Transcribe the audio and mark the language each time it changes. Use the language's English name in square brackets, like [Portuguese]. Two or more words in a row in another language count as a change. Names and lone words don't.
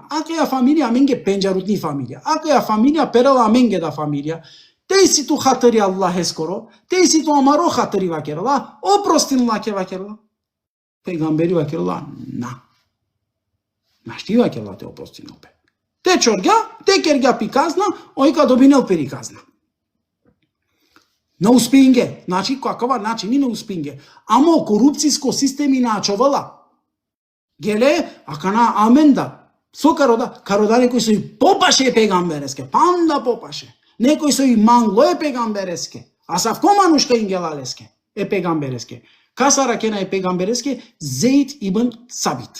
[Romany] Акаја фамилија менге пенџарутни фамилија. Акаја фамилија перела менге да фамилија. Теј си ту хатари Аллах ескоро, теј си ту амаро хатари вакерла, опростин лаке вакерла. Пегамбери вакерла, на. Нашти вакерла те опростин опе. Те чорга, те кергја пи казна, ојка добинел пери казна. На успинге, значи какава начини на успинге. Амо корупциско системи наачовала. Геле, акана аменда. Со карода некој со и попаше пегамбереске, панда попаше. Некој со и мангло е пегамбереске, а савко манушка ингелалеске е пегамбереске. Касара кена е пегамбереске Зейд ибн Сабит.